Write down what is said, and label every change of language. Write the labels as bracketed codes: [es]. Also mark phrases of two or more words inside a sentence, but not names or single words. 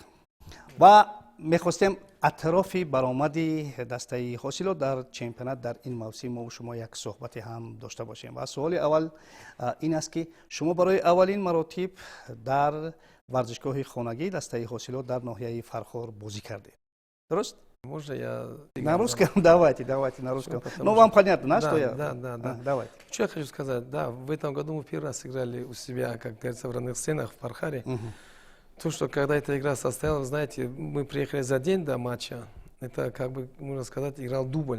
[fa] و می‌خواستیم اطراف برآمدی دسته حاصلات در چمپیونات در این موسم ما و شما یک صحبت هم داشته باشیم. و سوال اول این است که شما برای اولین مراتب در ورزشگاه خانگی دسته حاصلات در ناحیه فرخار بازی кардед. درست؟ [ru] Можно я... На русском? Давайте, на русском. Ну, вам понятно, что я? Да. Давайте. Что я хочу сказать, да, в этом году мы первый раз играли у себя, как говорится, в родных стенах, в Пархаре. То, что когда эта игра состоялась, знаете, мы приехали за день до матча, это, как бы, можно сказать, играл дубль.